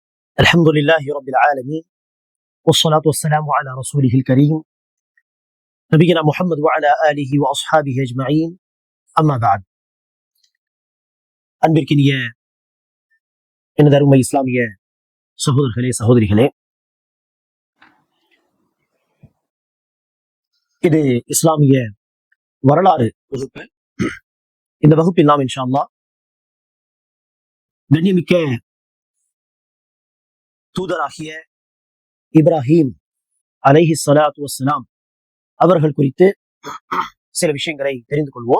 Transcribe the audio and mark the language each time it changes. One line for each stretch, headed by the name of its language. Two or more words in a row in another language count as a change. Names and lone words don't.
Arabic: الحمد لله رب العالمين والصلاة والسلام على رسوله الكريم نبينا محمد وعلى آله وأصحابه أجمعين أما بعد
Tamil: அன்பிற்கினிய எனது அருமை இஸ்லாமிய சகோதரர்களே சகோதரிகளே, இது இஸ்லாமிய வரலாறு வகுப்பு. இந்த வகுப்பில் நாம்
Arabic: إن شاء الله
Tamil: கண்ணியமிக்க தூதராகிய இப்ராஹிம்
Arabic: عليه الصلاة والسلام
Tamil: அவர்கள் குறித்து சில விஷயங்களை தெரிந்து கொள்வோம்.